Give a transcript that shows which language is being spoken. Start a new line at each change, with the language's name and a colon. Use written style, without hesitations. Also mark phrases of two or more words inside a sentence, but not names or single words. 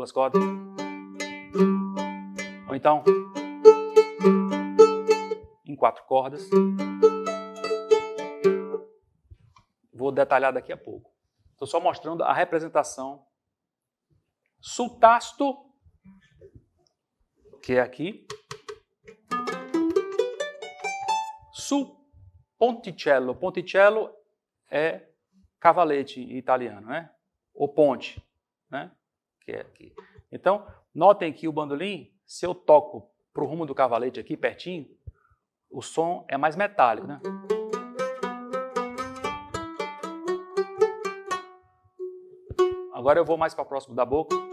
Portuguese: 2 cordas. Ou então, em 4 cordas. Vou detalhar daqui a pouco. Estou só mostrando a representação.
Italian: Sul tasto,
Portuguese: que é aqui.
Italian: Sul ponticello.
Portuguese: Ponticello é cavalete em italiano, né? Ou ponte, né? Que é aqui. Então, notem que o bandolim, se eu toco para o rumo do cavalete aqui, pertinho, o som é mais metálico, né? Agora eu vou mais para próximo da boca.